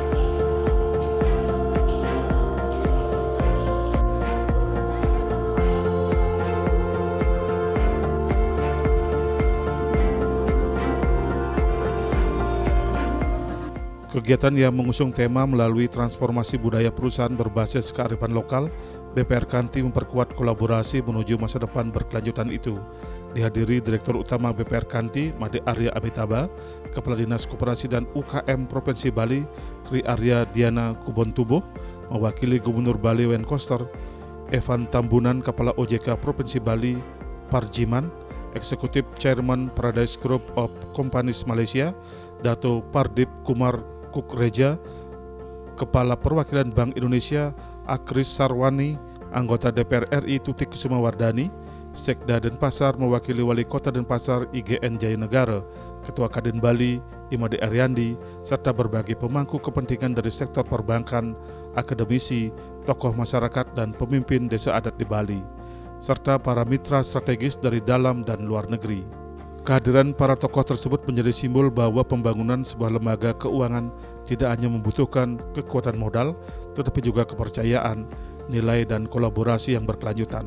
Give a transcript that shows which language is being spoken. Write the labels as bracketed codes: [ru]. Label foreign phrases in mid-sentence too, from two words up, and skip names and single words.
[id] Kegiatan yang mengusung tema melalui transformasi budaya perusahaan berbasis kearifan lokal, BPR Kanti memperkuat kolaborasi menuju masa depan berkelanjutan itu. Dihadiri Direktur Utama BPR Kanti, Made Arya Amitabha, Kepala Dinas Koperasi dan UKM Provinsi Bali, Tri Arya Diana Kubontuboh, mewakili Gubernur Bali Wen Koster, Evan Tambunan, Kepala OJK Provinsi Bali, Parjiman, Eksekutif Chairman Paradise Group of Companies Malaysia, Dato Pardip Kumar Kukreja, Kepala Perwakilan Bank Indonesia Akris Sarwani, anggota DPR RI Tutik Kusumawardani, Sekda Denpasar mewakili Wali Kota Denpasar IGN Jayanegara, Ketua Kadin Bali Imade Aryandi, serta berbagai pemangku kepentingan dari sektor perbankan, akademisi, tokoh masyarakat dan pemimpin desa adat di Bali, serta para mitra strategis dari dalam dan luar negeri. Kehadiran para tokoh tersebut menjadi simbol bahwa pembangunan sebuah lembaga keuangan tidak hanya membutuhkan kekuatan modal, tetapi juga kepercayaan, nilai, dan kolaborasi yang berkelanjutan.